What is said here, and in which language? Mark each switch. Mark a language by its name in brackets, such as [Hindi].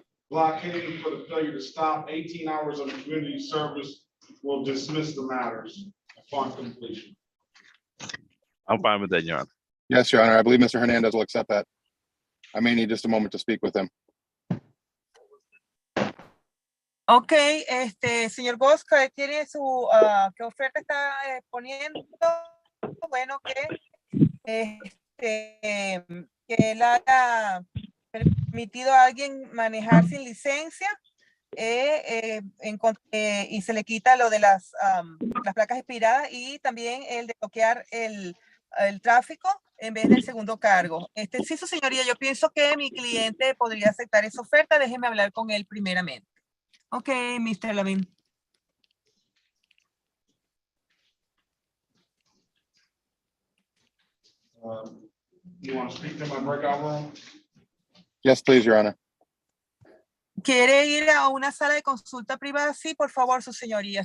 [English] blockading for the failure to stop. 18 hours of community service will dismiss the matters upon completion. I'm fine with that, Your Honor. Yes, Your Honor, I believe Mr. Hernandez will accept that. I may need just a moment to speak with him. [Spanish] Ok, señor Bosca, tiene su, ¿qué oferta está poniendo? Bueno, que él haya permitido a alguien manejar sin licencia y se le quita lo de las placas expiradas y también el de bloquear el tráfico en vez del segundo cargo. Sí, su señoría, yo pienso que mi cliente podría aceptar esa oferta. Déjeme hablar con él primeramente. [English] Ok, Mr. Lavin. You want to speak to my breakout room? Yes, please, Your Honor. [Spanish] ¿Quiere ir a una sala de consulta privada? Sí, por favor, su señoría.